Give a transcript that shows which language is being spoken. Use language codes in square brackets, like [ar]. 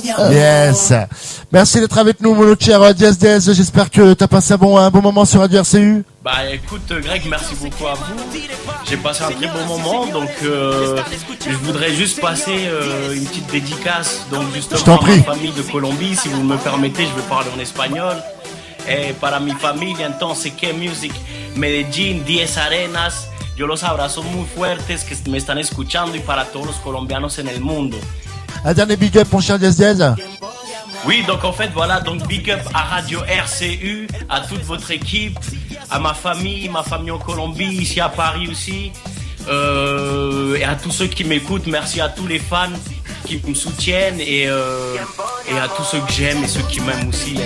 [en] Yes. [fr] Merci d'être avec nous, mon cher Diaz. J'espère que tu as passé un bon moment sur Radio RCU. Bah écoute Greg, merci beaucoup à vous. J'ai passé un très bon moment, donc je voudrais juste passer une petite dédicace donc justement à ma famille de Colombie, si vous me permettez, je vais parler en espagnol. [es] Para mi familia entonces que music, Medellín, 10 Arenas, yo los abrazo muy fuertes que me están escuchando y para todos los colombianos en el mundo. [fr] Un dernier big up mon cher Diaz. Oui, donc en fait voilà, donc big up à Radio RCU, à toute votre équipe, à ma famille en Colombie, ici à Paris aussi, et à tous ceux qui m'écoutent. Merci à tous les fans qui me soutiennent et à tous ceux que j'aime et ceux qui m'aiment aussi.